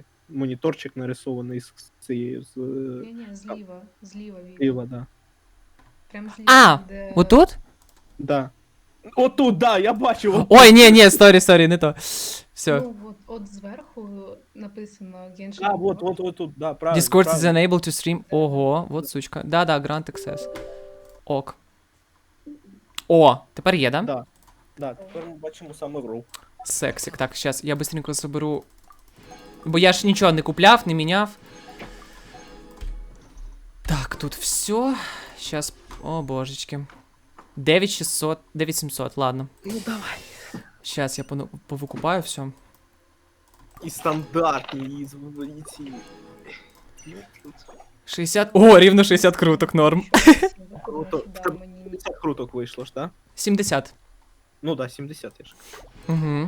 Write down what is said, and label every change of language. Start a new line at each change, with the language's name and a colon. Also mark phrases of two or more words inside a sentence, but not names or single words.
Ukrainian: Моніторчик нарисований з цією. Ні, зліва. Зліва, да. Прям зліва. А, отут? Да. Отут, да, я бачу. Отут. Ой, ні, сорі, не то. Все. Ну, от зверху написано Genshin. А, от тут, да, правильно.
English: Discord is unable to stream.
Russian: Ого, вот сучка. Да,
English: Grant Access.
Ukrainian: Ок. О, тепер є, да? Да, тепер ми бачимо саме гру. Сексик. Так, зараз я быстренько заберу. Бо я ж нічого не купляв, не міняв.
Russian: Так, тут все. Сейчас.
Ukrainian: О, божечки. 9600, 9700, ладно.
Russian: Ну давай. Сейчас я повикупаю все.
Ukrainian: І стандартні, і ці. 60. О, рівно 60 круток, норм. Круто. 50 круток вийшло ж, так? 70. Ну да, 70 я ж. Угу.